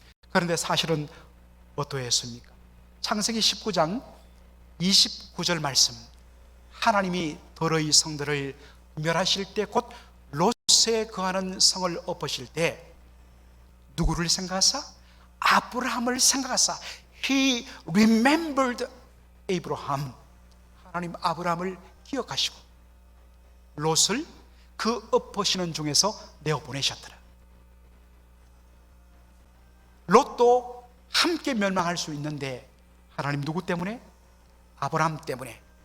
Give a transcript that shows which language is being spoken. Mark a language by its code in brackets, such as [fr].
[ko] 그런데 사실은 어떠했습니까? 창세기 19장 29절 말씀, 하나님이 더러이 성들을 멸하실 때, 곧 롯에 거하는 성을 엎으실 때 누구를 생각하사? 아브라함을 생각하사 [en] He remembered Abraham. [ko] 하나님 아브라함을 기억하시고 롯을 그 엎으시는 중에서 내어보내셨더라. 롯도 함께 멸망할 수 있는데 하나님 누구 때문에? 아브라함 때문에.